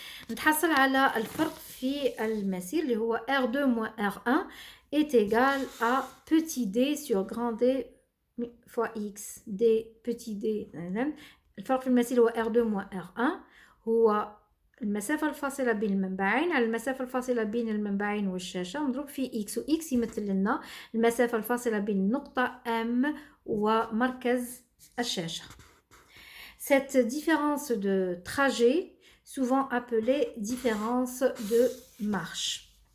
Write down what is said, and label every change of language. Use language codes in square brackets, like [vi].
[ar] نتحصل على الفرق في المسير اللي هو [fr] R2 moins R1 est égal à petit d sur grand D fois X. D petit d. [ar] الفرق في المسير هو [fr] R2 moins R1، [ar] هو المسافة الفاصلة بين المنبعين على المسافة الفاصلة بين المنبعين والشاشة مضروب في X، و X يمثل لنا المسافة الفاصلة بين النقطة M ومركز الشاشة. [fr] Cette différence de trajet, souvent appelée différence de marche.